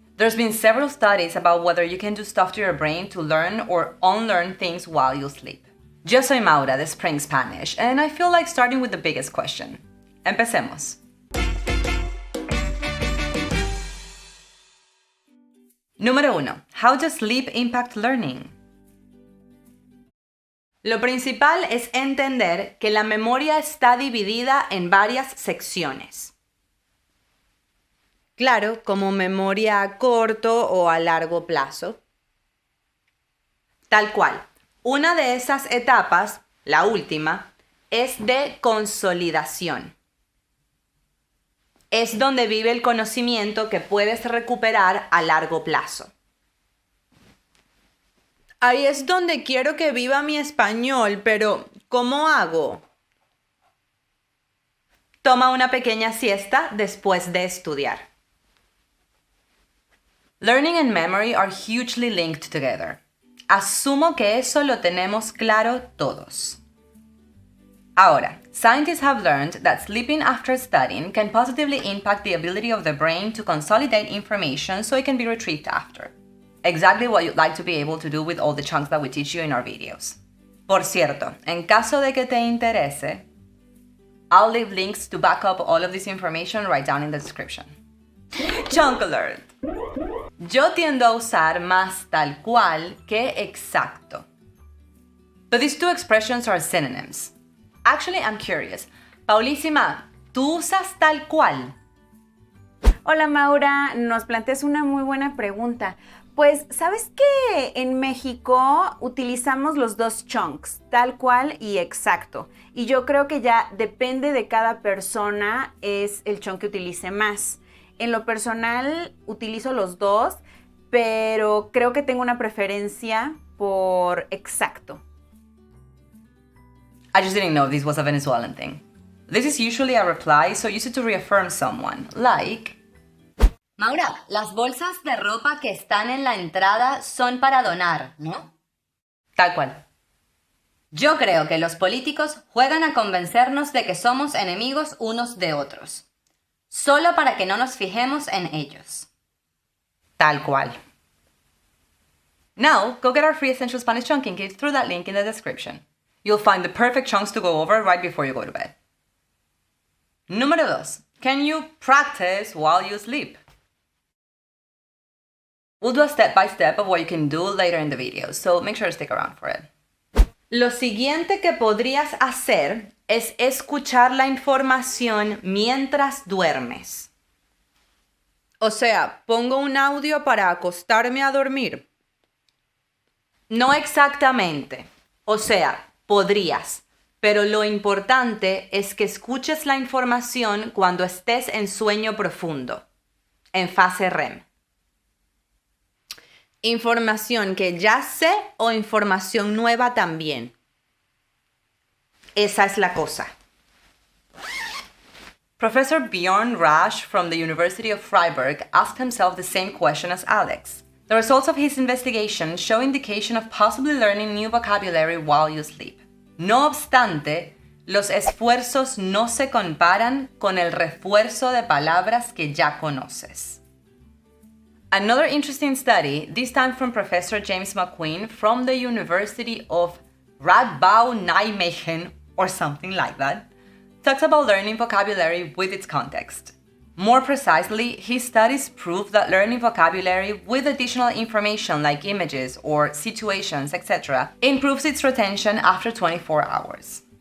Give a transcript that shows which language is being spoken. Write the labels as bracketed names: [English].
[English] There's been several studies about whether you can do stuff to your brain to learn or unlearn things while you sleep. [Spanish] Yo soy Maura de Spring Spanish, [English] and I feel like starting with the biggest question. [Spanish] Empecemos. Número 1. [English] How does sleep impact learning? [Spanish] Lo principal es entender que la memoria está dividida en varias secciones. Claro, como memoria a corto o a largo plazo. Tal cual. Una de esas etapas, la última, es de consolidación. Es donde vive el conocimiento que puedes recuperar a largo plazo. Ahí es donde quiero que viva mi español, pero ¿cómo hago? Toma una pequeña siesta después de estudiar. [English] Learning and memory are hugely linked together. [Spanish] Asumo que eso lo tenemos claro todos. [English] Ahora, scientists have learned that sleeping after studying can positively impact the ability of the brain to consolidate information so it can be retrieved after. Exactly what you'd like to be able to do with all the chunks that we teach you in our videos. [Spanish] Por cierto, en caso de que te interese, [English] I'll leave links to back up all of this information right down in the description. Chunk alert! [Spanish] Yo tiendo a usar más tal cual que exacto. [English] But these two expressions are synonyms. Actually, I'm curious. [Spanish] Paulísima, ¿tú usas tal cual? Hola Maura, nos planteas una muy buena pregunta. Pues, ¿sabes que en México utilizamos los dos chunks, tal cual y exacto? Y yo creo que ya depende de cada persona es el chunk que utilice más. En lo personal utilizo los dos, pero creo que tengo una preferencia por exacto. [English] I just didn't know this was a Venezuelan thing. This is usually a reply, so use it to reaffirm someone, like... [Spanish] Maura, las bolsas de ropa que están en la entrada son para donar, ¿no? Tal cual. Yo creo que los políticos juegan a convencernos de que somos enemigos unos de otros, solo para que no nos fijemos en ellos. Tal cual. [English] Now, go get our free Essential Spanish Chunking Kit through that link in the description. You'll find the perfect chunks to go over right before you go to bed. [Spanish] Número 2. [English] Can you practice while you sleep? We'll do a step-by-step of what you can do later in the video, so make sure to stick around for it. [Spanish] Lo siguiente que podrías hacer es escuchar la información mientras duermes. O sea, pongo un audio para acostarme a dormir. No exactamente. O sea, podrías. Pero lo importante es que escuches la información cuando estés en sueño profundo, en fase REM. ¿Información que ya sé o información nueva también? Esa es la cosa. [English] Professor Bjorn Rasch from the University of Freiburg asked himself the same question as Alex. The results of his investigation show indication of possibly learning new vocabulary while you sleep. [Spanish] No obstante, los esfuerzos no se comparan con el refuerzo de palabras que ya conoces. [English] Another interesting study, this time from Professor James McQueen from the University of Radboud-Nijmegen, or something like that, talks about learning vocabulary with its context. More precisely, his studies prove that learning vocabulary with additional information like images or situations, etc., improves its retention after 24 hours.